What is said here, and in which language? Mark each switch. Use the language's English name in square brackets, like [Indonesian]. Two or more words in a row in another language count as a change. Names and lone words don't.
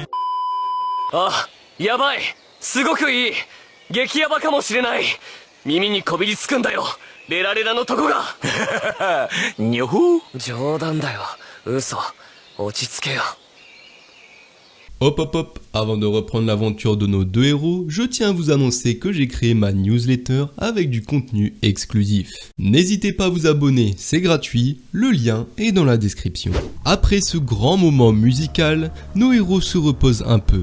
[Japanese] あ、やばいすごくいい激ヤバかもしれない耳にこびりつくんだよレラレラのとこがにょほ冗談だよ嘘落ち着けよ [French] Hop hop hop, avant de reprendre l'aventure de nos deux héros, je tiens à vous annoncer que j'ai créé ma newsletter avec du contenu exclusif. N'hésitez pas à vous abonner, c'est gratuit, le lien est dans la description. Après ce grand moment musical, nos héros se reposent un peu.